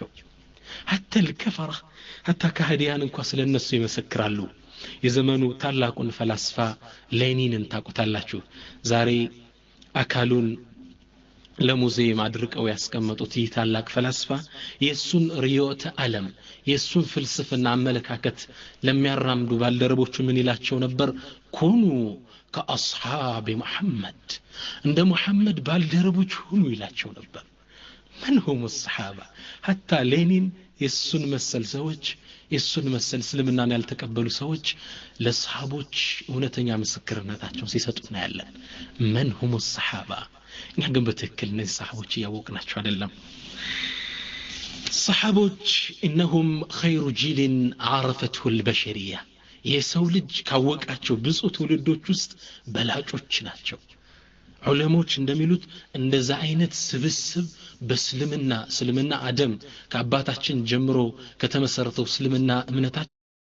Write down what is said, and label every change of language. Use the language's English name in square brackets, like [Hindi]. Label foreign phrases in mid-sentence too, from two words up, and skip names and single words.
[Arabic] حتى الكفرة [Amharic] ሐታ ካህዲያን እንኳን ስለነሱ ይመሰክራሉ። የዘመኑ ታላቁን ፈላስፋ ሌኒንን ታውቁታላችሁ። ዛሬ አካሉን ለሙዚየም አድርቀው ያስቀመጡት ይህ ታላቅ ፈላስፋ የሱን ርዕዮተ ዓለም የሱን ፍልስፍና አመለካከት ለሚያራምዱ ባልደረቦቹ ምን ይላቸው ነበር? [Arabic] كونوا كأصحاب محمد [Amharic] እንደ መሐመድ ባልደረቦች ሁኑ ይላቸው ነበር። [Arabic] من هم الصحابة؟ [Amharic] حتى ሌኒን የሱን መሰል ሰዎች የሱን መሰል እስልምናን ያልተቀበሉ ሰዎች ለሰሃቦች እውነተኛ ምስክርነታቸውን ሲሰጡ ነው ያለን። [Arabic] من هم الصحابة؟ [Amharic] እኛ ግን በትክክል እነዚህ ሰሃቦች ያወቅናቸው አይደለም። ሰሃቦች [Arabic] إنهم خير جيل عرفته البشرية [Amharic] የሰው ልጅ ካወቃቸው ብዙ ትውልዶች ውስጥ በላጮች ናቸው። ዑለሞች እንደሚሉት እንደዛ አይነት ስብስብ በእስልምና አደም ከአባታችን ጀምሮ ከተመሰረተው እስልምና እምነታችን